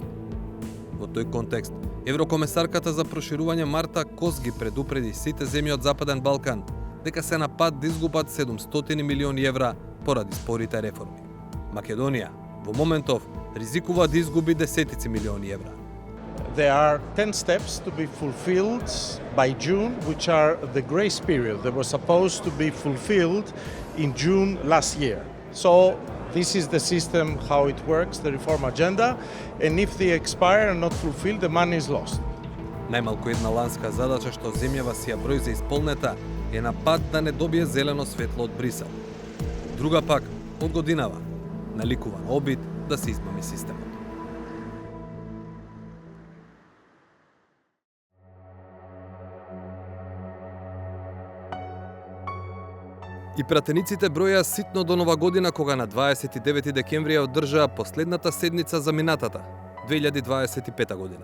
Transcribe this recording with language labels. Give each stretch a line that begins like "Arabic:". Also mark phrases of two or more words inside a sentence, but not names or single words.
Macedonian: Во тој контекст, еврокомесарката за проширување Марта Кос ги предупреди сите земји од Западен Балкан дека се на пат да изгубат 700 милиони евра поради спорите реформи. Македонија во моментов ризикува да изгуби десетици милиони евра.
English: There are 10 steps to be fulfilled by June, which are the grace period. They were supposed to be fulfilled in June last year. So this is the system, how it works, the reform agenda, and if they expire and not fulfilled, the money is lost.
Macedonian: Најмалку една ланска задача што земјава си ја брои за исполнета е на пат да не добие зелено светло од Брисел. Друга пак, од годинава, наликува на обид да се измами системот. И пратениците броја ситно до Нова година, кога на 29 декември ја одржаа последната седница за минатата, 2025 година.